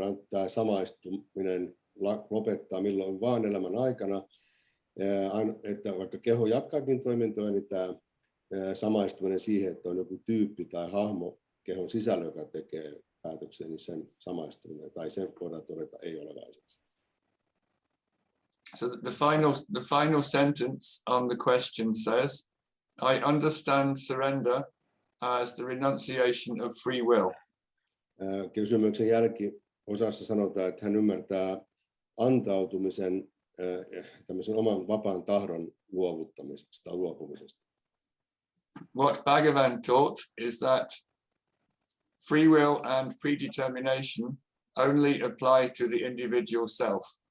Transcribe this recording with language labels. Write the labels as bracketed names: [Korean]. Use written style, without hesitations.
[Finnish] Tämä samaistuminen lopettaa milloin vaan elämän aikana, että vaikka keho jatkaakin toimintoa, niin tämä samaistuminen siihen, että on joku tyyppi tai hahmo kehon sisällä, joka tekee päätöksen, niin sen samaistuminen tai sen voidaan todeta ei olevaiseksi. [English] So the final sentence on the question says, I understand surrender as the renunciation of free will. [Finnish] Kysymyksen jälkiosassa sanotaan, että hän ymmärtää antautumisen tämmöisen oman vapaan tahdon luovuttamisesta tai luopumisesta. [English] What Bhagavan taught is that free will and predetermination only apply to the individual self.